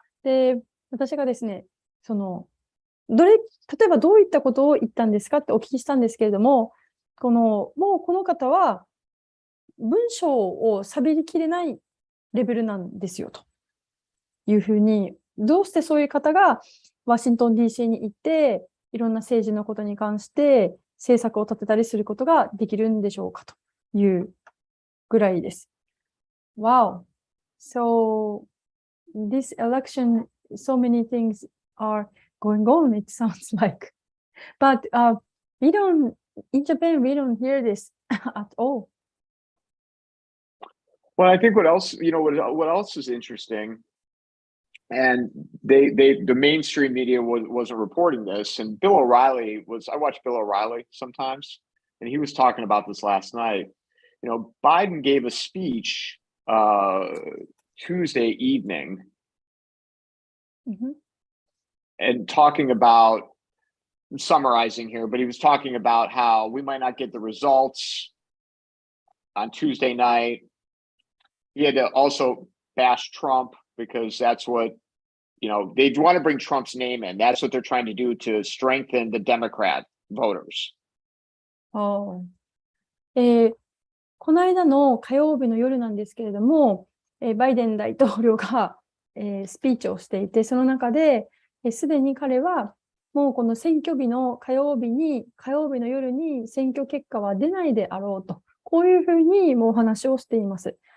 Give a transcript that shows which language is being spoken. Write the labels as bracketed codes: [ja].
[ja] で、私がですね、例えばどういったことを言ったんですかってお聞きしたんですけれども、もうこの方は文章を喋りきれないレベルなんですよというふうに、どうしてそういう方がワシントン DC に行っていろんな政治のことに関して政策を立てたりすることができるんでしょうかというぐらいです。 [en] Wow. So this election, so many things are going on, it sounds like. But in Japan, we don't hear this at all. Well, I think what else is interesting, and the mainstream media wasn't reporting this, and I watch Bill O'Reilly sometimes, and he was talking about this last night. Biden gave a speech Tuesday evening. Mm-hmm. And talking about, I'm summarizing here, but he was talking about how we might not get the results on Tuesday night. He had to also bash Trump because that's what, they want to bring Trump's name in. That's what they're trying to do to strengthen the Democrat voters. [ja] この間の火曜日の夜なんですけれども、バイデン大統領が、スピーチをしていて、その中で、すでに彼はもうこの選挙日の火曜日の夜に選挙結果は出ないであろうと、こういうふうにもうお話をしています。